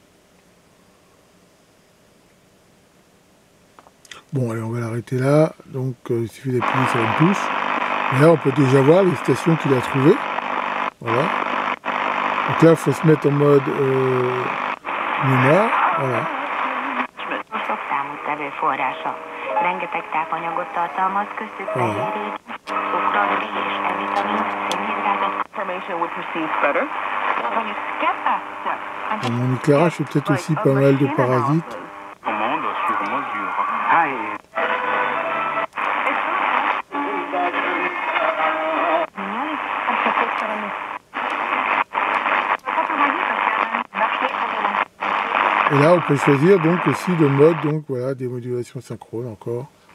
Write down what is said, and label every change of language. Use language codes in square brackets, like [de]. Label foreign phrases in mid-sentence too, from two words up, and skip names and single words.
[fr] Bon, allez, on va l'arrêter là. Donc, il suffit d'appuyer sur une touche. Et là, on peut déjà voir les stations qu'il a trouvées. Voilà. Donc là, il faut se mettre en mode mémoire. Voilà. [hu] Rengeteg tápanyagot tartalmaz, köztük fehérjét, cukrot, és E-vitamin, szénhidrátot. [en] Information would proceed better. When you skip that step, [fr] mon éclairage fait peut-être aussi pas mal de parasites. Commande sur mesure. Et là, on peut choisir donc aussi le mode, donc voilà, des modulations synchrones encore.